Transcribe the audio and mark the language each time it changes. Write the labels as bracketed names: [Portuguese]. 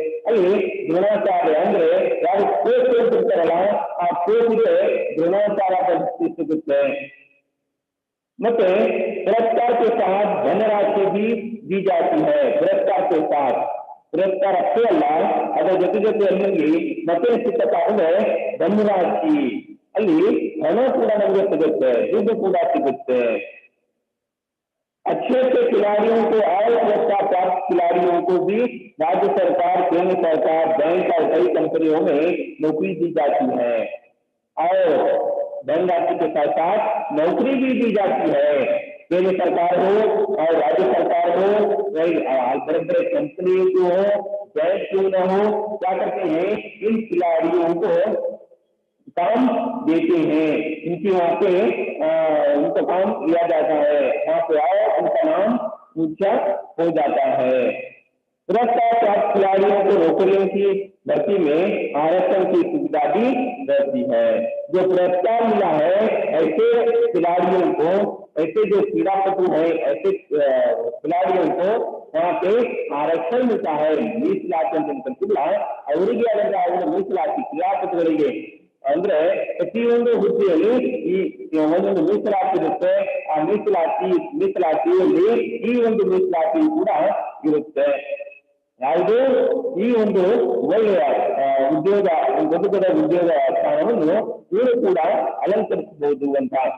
[Kannada] ಅಲ್ಲಿ ದ್ರೋಣಾಚಾರ್ಯ ಅಂದ್ರೆ ಯಾರು ಕೋಚ್ ಇರ್ತಾರಲ್ಲ ಆ ಕೋಚ್ಗೆ ದ್ರೋಣಾಚಾರ್ಯ ಪ್ರಶಸ್ತಿ ಸಿಗುತ್ತೆ। [Hindi] ಮತ್ತೆ पुरस्कार के साथ धनराशि भी दी जाती है। पुरस्कार के साथ पुरस्कार [Kannada] ಅಷ್ಟೇ ಅಲ್ಲ, ಅದರ ಜೊತೆ ಜೊತೆಯಲ್ಲಿ ಮತ್ತೆ ಸಿಕ್ಕಪ್ಪ ಅಂದ್ರೆ ಧನರಾಶಿ, ಅಲ್ಲಿ ಹಣ ಕೂಡ ನಮಗೆ ಸಿಗುತ್ತೆ, ದುಡ್ಡು ಕೂಡ ಸಿಗುತ್ತೆ। [Hindi] अच्छे अच्छे खिलाड़ियों को और पुरस्कार प्राप्त खिलाड़ियों को भी राज्य सरकार, केंद्र सरकार, बैंक और कई कंपनियों में नौकरी दी जाती है और धनराशि के साथ साथ नौकरी भी दी जाती है। केंद्र सरकार हो और राज्य सरकार हो, बड़े बड़े कंपनी क्यों हो, बैंक क्यों न हो, क्या करते हैं इन खिलाड़ियों को काम देते हैं, इनकी वहां पे उनका काम किया जाता है, वहां पे आओ उनका नाम ऊंचा हो जाता है। पुरस्कार प्राप्त खिलाड़ियों को नौकरियों की भर्ती में आरक्षण की सुविधा भी रहती है। जो पुरस्कार मिला है ऐसे खिलाड़ियों को, ऐसे जो क्रीड़ापटु है ऐसे खिलाड़ियों को वहां पे आरक्षण मिलता है। [Kannada] ಮೀಸಲಾತಿ ಅಂತ ಕರಿತೀವಲ್ಲ, ಅವರಿಗೆ ಆದಂತಹ ಒಂದು ಮೀಸಲಾತಿ ಕ್ರೀಡಾಪಟುಗಳಿಗೆ ಅಂದ್ರೆ ಪ್ರತಿಯೊಂದು ಹುದ್ದೆಯಲ್ಲಿ ಈ ಒಂದೊಂದು ಮೀಸಲಾತಿ ಇರುತ್ತೆ। ಆ ಮೀಸಲಾತಿಯಲ್ಲಿ ಈ ಒಂದು ಮೀಸಲಾತಿ ಕೂಡ ಇರುತ್ತೆ। ಯಾವುದೇ ಈ ಒಂದು ಒಳ್ಳೆಯ ಉದ್ಯೋಗ, ದೊಡ್ಡ ದೊಡ್ಡ ಉದ್ಯೋಗ ಸ್ಥಾನವನ್ನು ಇವರು ಕೂಡ ಅಲಂಕರಿಸಬಹುದು ಅಂತ।